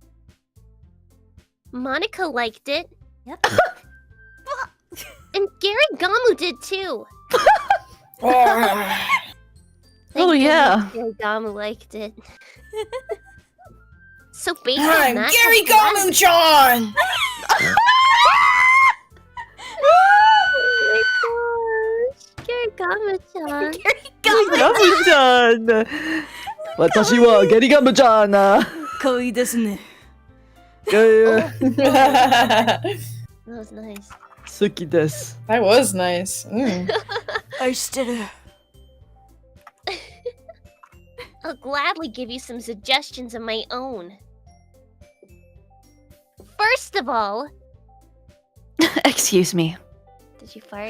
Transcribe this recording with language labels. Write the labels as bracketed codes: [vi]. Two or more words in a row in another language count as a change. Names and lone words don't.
[en] Monika liked it. Yep. And GerryGamu did too. Thank Oh, yeah. goodness GerryGamu liked it. So based on that, GerryGamu-chan! GerryGamu-chan. GerryGamu-chan! [ja] Watashi wa GerryGamu-chan! Koi desu ne. [en] That That was nice. [ja] Suki desu. [en] was nice. Mm. [ja] Aishiteru. [en] I'll gladly give you some suggestions of my own. First of all, Excuse me. did you fart?